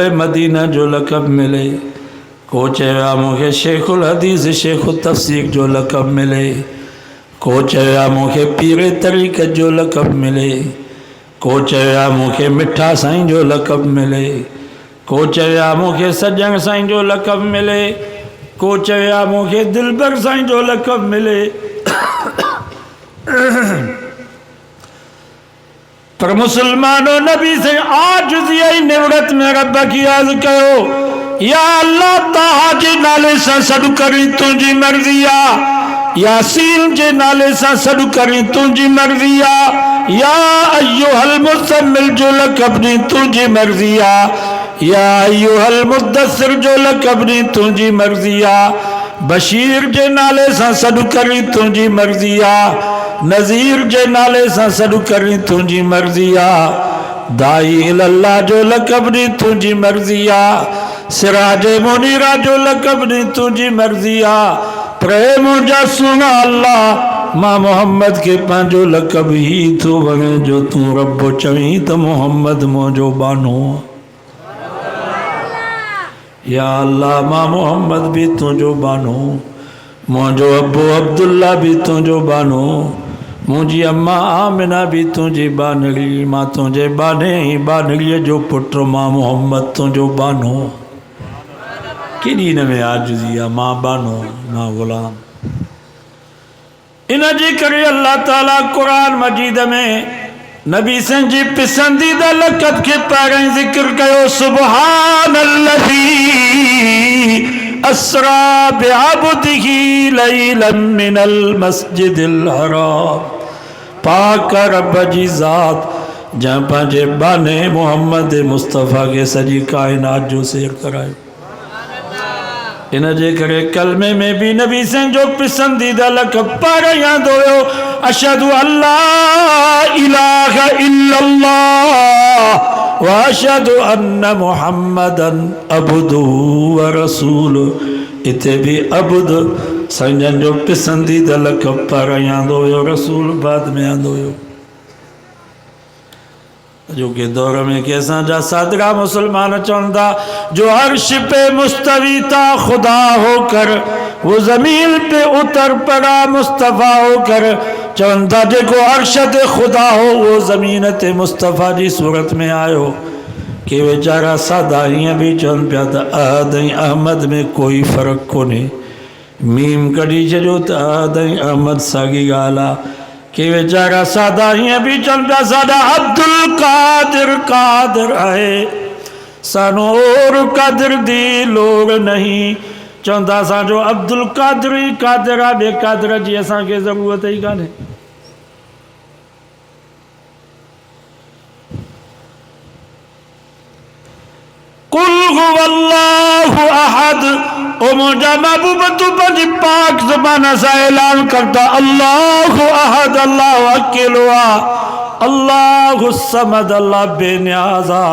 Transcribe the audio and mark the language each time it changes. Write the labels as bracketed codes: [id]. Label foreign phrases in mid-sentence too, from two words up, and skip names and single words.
[sd] मदीना जो लक़ब मिले, को चया मूंखे शेखुल हदीस शेख तफ़सीर जो लक़ब मिले, को चया मूंखे पीर तरीक़त जो लक़ब मिले, को चया मूंखे मिठा साईं जो लक़ब मिले, को चया मूंखे सजण साईं जो लक़ब मिले, को चया मूंखे दिलबर साईं जो लक़ब मिले। पर मुसलमानों नबी से आजिज़ी ऐं निवरत में रब की अर्ज़ कयो, या अल्लाह ताहा जे नाले सां सॾु करी तुंहिंजी मर्ज़ी आ, यासीन जे नाले सां सॾु करी तुंहिंजी मर्ज़ी आ, [ar] يا أيها المزمل [sd] जो लक़ब ॾी तुंहिंजी मर्ज़ी आ, [ar] يا أيها المدثر [sd] जो लक़ब ॾी तुंहिंजी मर्ज़ी आ, बशीर जे नाले सां सॾु करी तुंहिंजी मर्ज़ी आ, नज़ीर जे नाले सां सॾु करी तुंहिंजी मर्ज़ी आ, [ar] داعي الله [sd] जो लक़ब ॾी तुंहिंजी मर्ज़ी आ, [ar] سراجا منيرا [sd] जो लक़ब ॾी तुंहिंजी मर्ज़ी आ। प्रेम जा सुना अल्लाह मां मोहम्मद के पंहिंजो लक़ब ही थो वणे जो तूं रब चवीं त मोहम्मद मुंहिंजो बानो। या अल्लाह मां मोहम्मद भी तुंहिंजो बानो, मुंहिंजो अबू अब्दुल्ला भी तुंहिंजो बानो, मुंहिंजी अम्मा आमिना भी तुंहिंजी बानड़ी, मां तुंहिंजे बाने ई बानड़ीअ जो पुटु, मां मोहम्मद तुंहिंजो बानो। केॾी हिन में आजिज़ी आहे, मां बानो मां ग़ुलाम। इन जे करे अल्लाह ताला क़ुरान मजीद में नबी सन जी पसंदीदा लक़ब के पहिरियों ज़िक्र कयो, [ar] سبحان الذي أسرى بعبده ليلا من المسجد الحرام. [sd] पाक रब जी ज़ात जंहिं पंहिंजे बाने मोहम्मद मुस्तफ़ा के सॼी काइनात जो सैर करायो। इन जे करे कलमे में भी नबी सन जो पसंदीदा लक़ब पहिरियों यादि हुयो, [ar] أشهد أن لا إله إلا الله وأشهد أن محمدا عبده ورسوله. [sd] इते भी अब्द संजन जो पसंदीदा लक़ब पहिरियों यादि हुयो, रसूल बाद में यादि हुयो। जो के दौर में के असांजा सादरा मुसलमान चवंदा, [ur] جو عرش پہ مستوی تھا خدا ہو کر، وہ زمیں پہ اتر پڑا مصطفیٰ ہو کر. [sd] चवंदा जेको अर्श ते खुदा हो वो ज़मीन ते मुस्तफ़ा जी सूरत में आयो। के वीचारा सादा हीअं भी चवनि पिया त अहद ऐं अहमद में कोई फ़र्क़ु कोन्हे, मीम कढी छॾियो त अहद ऐं अहमद साॻी ॻाल्हि आहे। के वीचारा सादा हीअं भी चवनि पिया साडा अब्दुल कादिर कादिर आहे, [pa] سانوں ہور قادر دی لوڑ نہیں. [sd] चवंदा असांजो अब्दुल कादिर ई कादिर आहे, ॿिए कादिर जी असांखे ज़रूरत ई कान्हे। [ar] قل هو الله أحد, [sd] ओ मुंहिंजा महबूब तूं पंहिंजी पाक ज़बान सां ऐलान करता, [ar] الله أحد [sd] अल्लाह अकेलो आहे, [ar] الله الصمد [sd] अल्लाह बेनियाज़ आहे।